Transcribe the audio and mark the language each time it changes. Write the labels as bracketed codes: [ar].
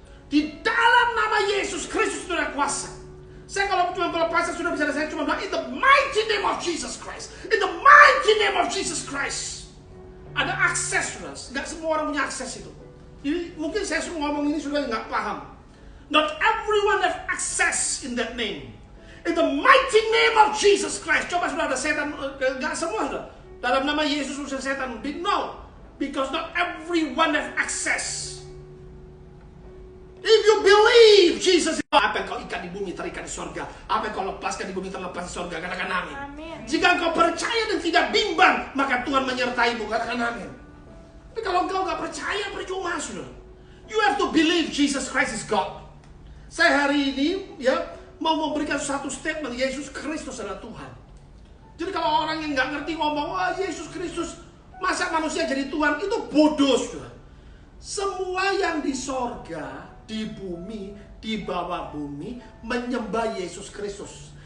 [id] Di dalam nama Yesus Kristus sudah ada kuasa. Saya kalau cuma pelepasan sudah bisa, saya cuma bilang [en] in the mighty name of Jesus Christ. In the mighty name of Jesus Christ. [id] Ada akses, saudara. Gak semua orang punya akses itu. Jadi mungkin saya suruh ngomong ini sudah nggak paham. [en] Not everyone have access in that name. In the mighty name of Jesus Christ. [id] Coba sudah ada setan, nggak semua sudah. Dalam nama Yesus sudah setan. [en] No, because not everyone have access. If you believe Jesus, [id] apa yang kau ikat di bumi terikat di surga. Apa yang kau lepaskan di bumi terlepas di surga. Katakan amin. Jika kau percaya dan tidak bimbang, maka Tuhan menyertaimu. Katakan amin. Tapi kalau engkau nggak percaya, percuma sudah. [en] You have to believe Jesus Christ is God. [id] Saya hari ini mau memberikan satu statement, Yesus Kristus adalah Tuhan. Jadi kalau orang yang nggak ngerti ngomong, Yesus Kristus, masa manusia jadi Tuhan, itu bodoh sudah. Semua yang di sorga, di bumi, di bawah bumi, menyembah Yesus Kristus.